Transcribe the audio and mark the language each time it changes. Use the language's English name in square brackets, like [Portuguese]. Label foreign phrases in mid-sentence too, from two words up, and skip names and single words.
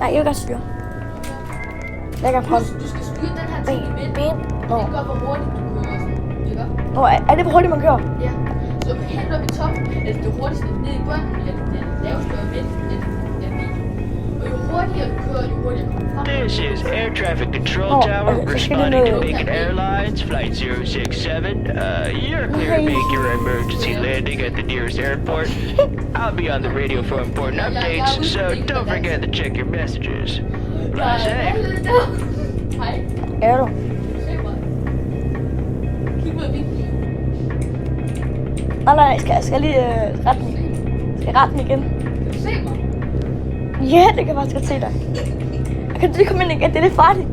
[Danish] Nej, jeg vil godt styre. Jeg kan prøve. Du skal styre den her ting i midten. Ben. Det gør, hvor hurtigt du kører og sådan. Ikke? Nå, er det hvor hurtigt man kører? Ja. Så helt op i toppen, altså det hurtigste ned i bunden, eller det laveste og midten, er video. Og jo hurtigere du kører, jo hurtigere kommer frem. [English] This is Air Traffic Control Oh, Tower okay, responding to okay. Beacon Airlines Flight 067. You're clear to make your emergency landing at the nearest airport. I'll be on the radio for important updates, so don't forget to check your messages. Fly safe. [Danish] Hej. Er du? Se mig. Kig ud af vinduet. Nej, skal jeg lige rette den? Skal jeg rette den igen? Kan du se mig? Ja, det kan jeg faktisk godt se dig. Kan du lige komme ind igen? Det er lidt farligt.